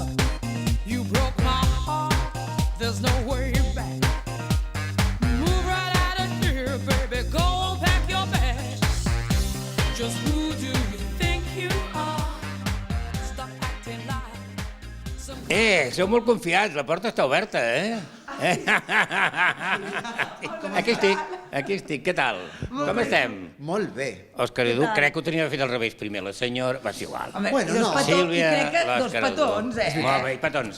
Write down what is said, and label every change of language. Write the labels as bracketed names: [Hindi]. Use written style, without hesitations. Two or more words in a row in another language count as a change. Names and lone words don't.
[English] You broke my heart. There's no way back. Move right out of here, baby. Go and pack your bags. Just who do you think you are? Stop acting like some... [Catalan] Sou molt confiats, la porta està oberta, Aquí estic, què tal? Com estem? Molt bé. Òscar Edu, crec que ho tenia fet al revés primer, la senyora... Va, és igual. Bueno, no. Sílvia, I crec que dos l'Òscar Edu. petons, Molt bé, i petons.